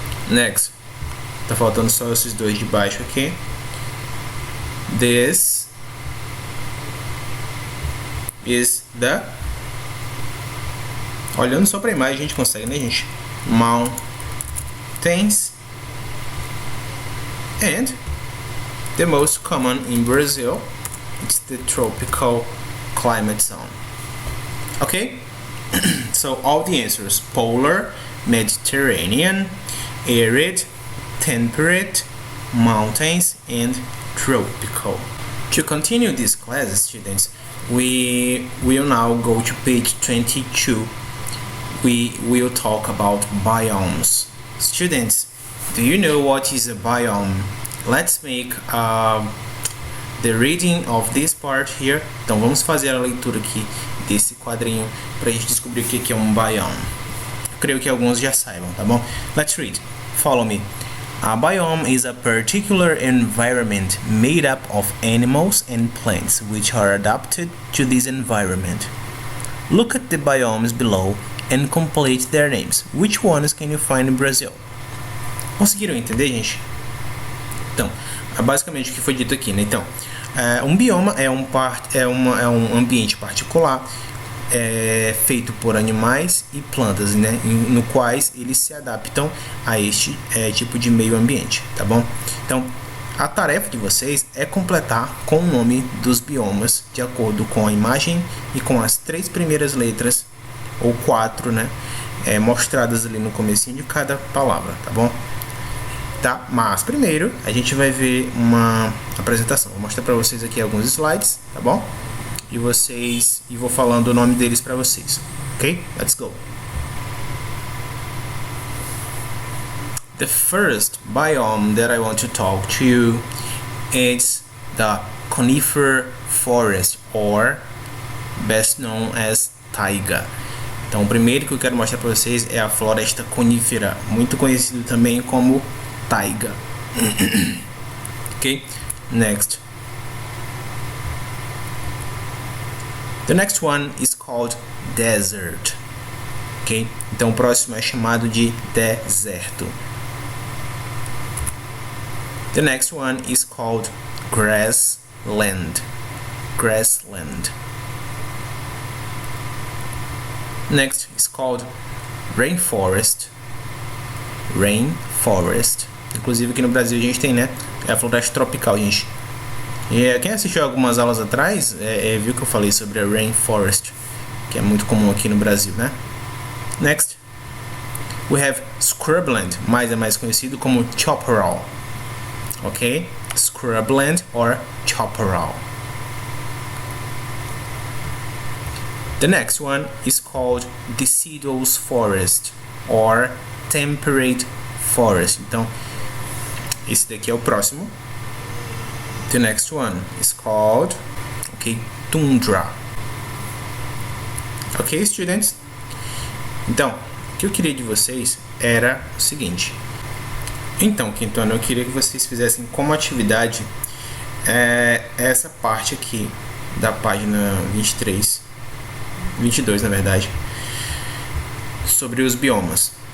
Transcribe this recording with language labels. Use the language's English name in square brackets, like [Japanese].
[English] Next, [Portuguese] tá faltando só esses dois de baixo aqui. [English] This is the, [Portuguese] olhando só pra imagem a gente consegue, né, gente? [English] Mountains. And the most common in Brazil, it's the tropical climate zone. Okay? So all the answers: polar, Mediterranean, arid, temperate, mountains, and tropical. To continue this class, students, we will now go to page 22. We will talk about biomes. Students, do you know what is a biome? Let's make the reading of this part here. [Portuguese] Então vamos fazer a leitura aqui desse quadrinho para a gente descobrir o que é um biome. Eu creio que alguns já saibam, tá bom? [English] Let's read. Follow me. A biome is a particular environment made up of animals and plants which are adapted to this environment. Look at the biomes below and complete their names. Which ones can you find in Brazil? [Portuguese] Conseguiram entender, gente? Então, basicamente o que foi dito aqui, né? Então, um bioma é um ambiente particular feito por animais e plantas, né? No quais eles se adaptam a este tipo de meio ambiente, tá bom? Então, a tarefa de vocês é completar com o nome dos biomas de acordo com a imagem e com as 3 primeiras letras, ou 4, né? Mostradas ali no comecinho de cada palavra, tá bom? Tá? Mas primeiro a gente vai ver uma apresentação. Vou mostrar para vocês aqui alguns slides, tá bom? E vou falando o nome deles para vocês. [English] Ok? Let's go. The first biome that I want to talk to you is the conifer forest, or best known as taiga. [Portuguese] Então, o primeiro que eu quero mostrar para vocês é a floresta conífera, muito conhecido também como taiga. [English] Okay, next. The next one is called desert. [Portuguese] Ok, então o próximo é chamado de deserto. [English] The next one is called grassland. Grassland. Next is called rainforest. Rainforest. [Portuguese] Inclusive aqui no Brasil a gente tem, né? É a floresta tropical, gente. E quem assistiu algumas aulas atrás viu que eu falei sobre a rainforest, que é muito comum aqui no Brasil, né? [English] Next, We have scrubland, [Portuguese] mas é mais conhecido como chaparral. [English] Ok? Scrubland or chaparral. The next one is called deciduous forest or temperate forest. [Portuguese] Então, esse daqui é o próximo. [English] The next one is called, tundra. Ok, students? [Portuguese] Então, o que eu queria de vocês era o seguinte. Então, quinto ano, eu queria que vocês fizessem como atividade essa parte aqui da página 22, na verdade, sobre os biomas.